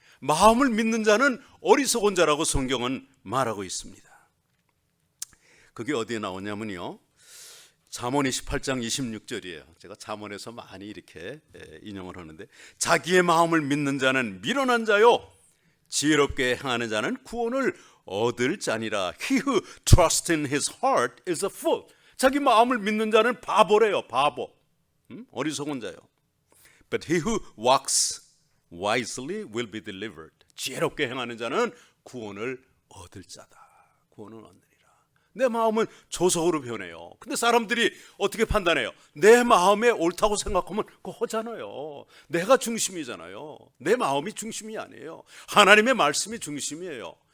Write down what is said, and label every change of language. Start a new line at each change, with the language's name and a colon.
Korean: 마음을 믿는 자는 어리석은 자라고 성경은 말하고 있습니다. 그게 어디에 나오냐면요, 잠언 28장 26절이에요. 제가 잠언에서 많이 이렇게 인용을 하는데, 자기의 마음을 믿는 자는 미련한 자요, 지혜롭게 행하는 자는 구원을 얻을 자니라.
English: He who trusts in his heart is a fool.
Korean: 자기 마음을 믿는 자는 바보래요. 바보, 어리석은 자요.
English: But he who walks wisely will be delivered.
Korean: 지혜롭게 행하는 자는 구원을 얻을 자다. 구원을 얻으리라. 내 마음은 조속으로 변해요. 근데 사람들이 어떻게 판단해요? 내 마음에 옳다고 생각하면 그거 하잖아요. 내가 중심이잖아요. 내 마음이 중심이 아니에요. 하나님의 말씀이 중심이에요.